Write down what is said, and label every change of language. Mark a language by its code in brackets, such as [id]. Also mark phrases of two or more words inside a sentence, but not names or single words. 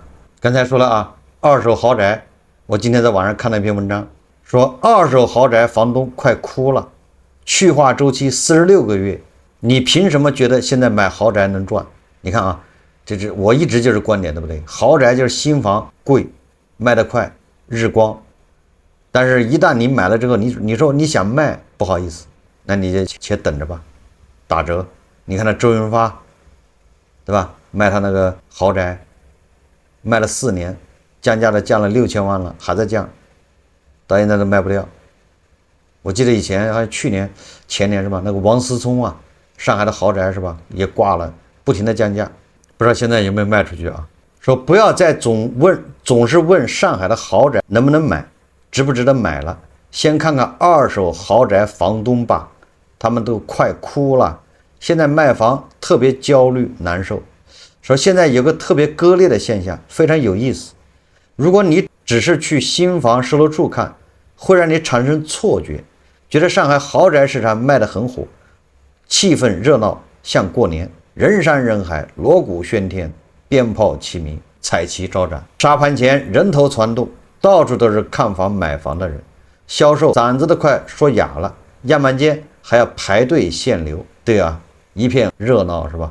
[zh] 剛才說了啊，二手豪宅，我今天在網上看了一篇文章，說二手豪宅房東快哭了。去化週期46個月，你憑什麼覺得現在買豪宅能賺？你看啊，這是我一直就是觀點，對不對？豪宅就是新房貴，賣得快，日光。但是，一旦你買了之後，你說你想賣，不好意思，那你就且等着吧，打折。你看那周潤發，對吧？賣他那個豪宅，賣了4年，降價了，降了6000萬了，還在降，到現在都賣不掉。我記得以前好像去年前年是吧，那個王思聰啊，上海的豪宅是吧，也掛了，不停的降價，不知道現在有沒有賣出去啊。說不要再總是問上海的豪宅能不能買，值不值得買了，先看看二手豪宅房東吧，他們都快哭了，現在賣房特別焦慮難受。說現在有個特別割裂的現象，非常有意思。如果你只是去新房售樓處看，會讓你產生錯覺，覺得上海豪宅市場賣得很火，氣氛熱鬧像過年，人山人海，鑼鼓喧天，鞭炮齊鳴，彩旗招展，沙盤前人頭攒動，到處都是看房買房的人，銷售嗓子都快說啞了，樣板間還要排隊限流，對啊，一片熱鬧是吧？